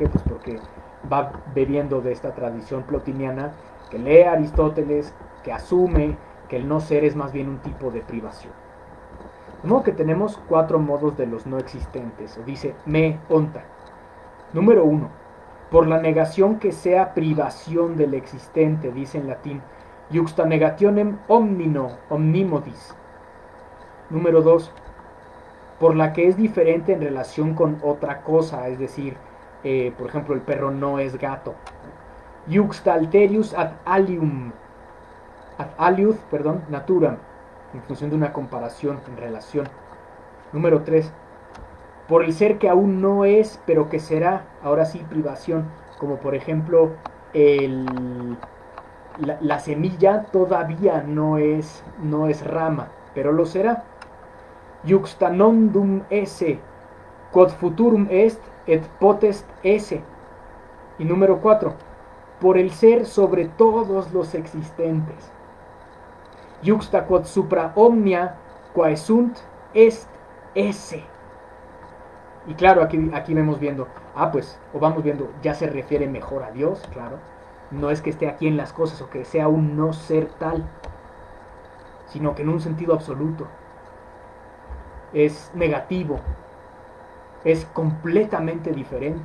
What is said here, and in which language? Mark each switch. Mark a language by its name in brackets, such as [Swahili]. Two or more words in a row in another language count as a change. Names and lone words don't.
[Spanish] Pues porque va bebiendo de esta tradición plotiniana que lee a Aristóteles, que asume que el no ser es más bien un tipo de privación. De modo que tenemos 4 modos de los no existentes. O dice [Greek] me onta. [Spanish] Número 1. Por la negación que sea privación del existente, dice en latín, [Latin] juxta negationem omnimodis. [Spanish] Número 2. Por la que es diferente en relación con otra cosa, es decir, por ejemplo, el perro no es gato. [Latin] Juxta alterius ad aliud, naturam, [Spanish] en función de una comparación, en relación. Número 3. Por el ser que aún no es, pero que será, ahora sí, privación, como por ejemplo, la semilla todavía no es rama, pero lo será. [Latin] Juxta nondum esse, quod futurum est et potest esse. [Spanish] Y número 4. Por el ser sobre todos los existentes. [Latin] Juxta quod supra omnia quae sunt est esse. [Spanish] Y claro, aquí vemos viendo, pues, o vamos viendo, ya se refiere mejor a Dios, claro. No es que esté aquí en las cosas o que sea un no ser tal, sino que en un sentido absoluto. Es negativo, es completamente diferente.